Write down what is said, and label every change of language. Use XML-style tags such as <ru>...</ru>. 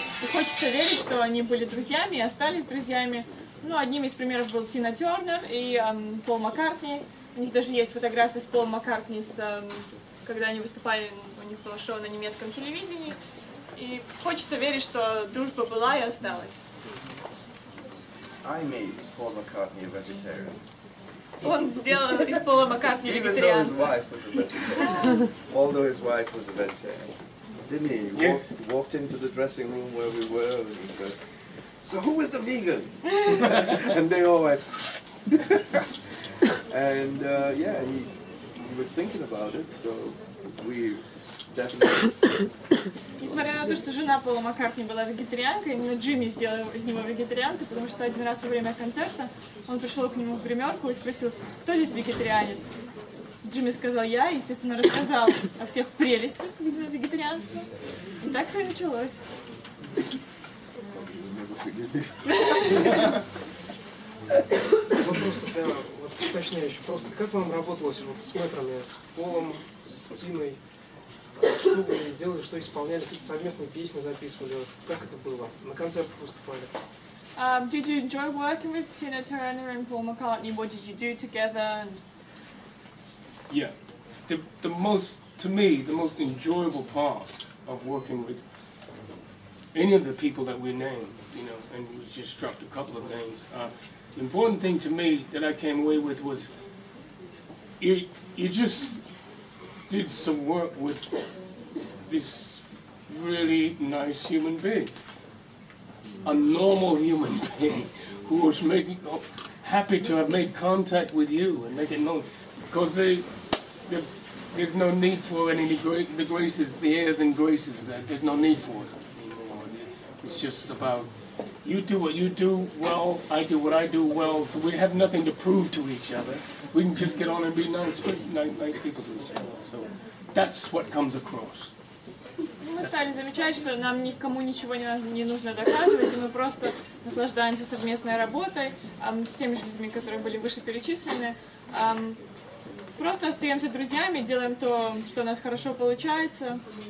<ru>И хочется верить, что они были друзьями и остались друзьями. Ну, одним из примеров был Тина Тернер и Пол Маккартни. У них даже есть фотография с Полом Маккартни, когда они выступали, у них было шоу на немецком телевидении. И хочется верить, что дружба была и осталась.</ru> <en>I made Paul McCartney a vegetarian.</en> <ru>Он сделал из Пола Маккартни вегетарианца.</ru> <en>Although his wife was a vegetarian. Didn't he? He Yes. walked into the dressing room where we were and he goes, "So who is the vegan?" And they all went, and yeah, he was thinking about it, so we definitely...</en> <ru>Несмотря на то, что жена Пола Маккартни была вегетарианкой, именно Джимми сделал из него вегетарианца, потому что один раз во время концерта он пришел к нему в гримерку и спросил, кто здесь вегетарианец? Джимми сказал я, и, естественно, рассказал о всех прелестях, видимо, вегетарианства. И так все и началось. Вопрос, да, вот уточняющий, просто как вам работалось вот с мэтрами, с Полом, с Тиной? Что вы делали, что исполняли, какие-то совместные песни записывали? Как это было? На концертах выступали?</ru> <en>Did you enjoy working with Tina Turner and Paul McCartney? What did you do together? Yeah, to me, the most enjoyable part of working with any of the people that we named, you know, and we just dropped a couple of names. The important thing to me that I came away with was you just did some work with this really nice human being, a normal human being who was happy to have made contact with you and make it known, because there's no need for any the graces, the airs and graces. There's no need for it anymore. It's just about you do what you do well, I do what I do well, so we have nothing to prove to each other. We can just get on and be nice people to each other. So that's what comes across.</en> <ru>Мы стали замечать, что нам никому ничего не нужно доказывать, и мы просто наслаждаемся совместной работой с теми же людьми, которые были вышеперечислены. Просто остаемся друзьями, делаем то, что у нас хорошо получается.</ru>